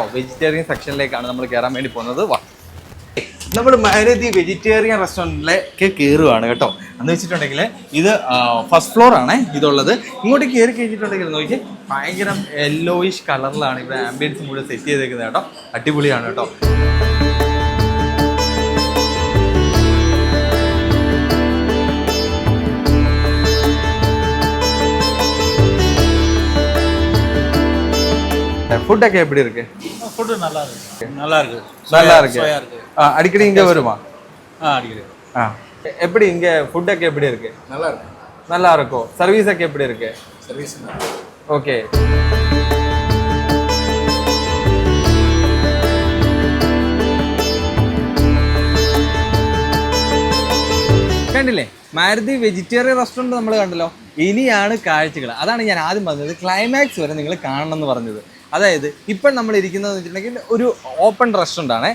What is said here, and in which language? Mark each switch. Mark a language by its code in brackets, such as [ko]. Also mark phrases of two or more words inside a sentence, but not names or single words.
[ml] വെജിറ്റേറിയൻ സെക്ഷനിലേക്കാണ് നമ്മൾ കയറാൻ വേണ്ടി പോകുന്നത്. വാ, നമ്മൾ മാരുതി വെജിറ്റേറിയൻ റെസ്റ്റോറൻറ്റിലേക്ക് കയറുകയാണ് കേട്ടോ. എന്ന് വെച്ചിട്ടുണ്ടെങ്കിൽ ഇത് [en] first floor [ml] ആണ് ഇതുള്ളത്. ഇങ്ങോട്ട് കയറി കഴിഞ്ഞിട്ടുണ്ടെങ്കിൽ നോക്കി ഭയങ്കര യെല്ലോയിഷ് കളറിലാണ് ഇവിടെ ആംബിയൻസ് മുഴുവൻ സെറ്റ് ചെയ്തേക്കുന്നത് കേട്ടോ. അടിപൊളിയാണ് കേട്ടോ. [ta] ஃபுட்டொക്കെ எப்படி இருக்கு? ஃபுட் நல்லா இருக்கு. நல்லா இருக்கு. அடிக்கடி இங்க வருமா? அடிக்கடி. எப்படி இங்க ஃபுட்டொക്കെ எப்படி இருக்கு? நல்லா இருக்கு. நல்லா இருக்கும். சர்வீஸ் ഒക്കെ எப்படி இருக்கு? சர்வீஸ் ஓகே. [ml] കണ്ടില്ലേ, മാരുതി വെജിറ്റേറിയൻ റെസ്റ്റോറൻറ്റ് നമ്മൾ കണ്ടല്ലോ. ഇനിയാണ് കാഴ്ചകൾ. അതാണ് ഞാൻ ആദ്യം പറഞ്ഞത്, ക്ലൈമാക്സ് വരെ നിങ്ങൾ കാണണം എന്ന് പറഞ്ഞത്. അതായത് ഇപ്പം നമ്മൾ ഇരിക്കുന്നത് വെച്ചിട്ടുണ്ടെങ്കിൽ ഒരു [en] open restaurant [ml] ആണ്.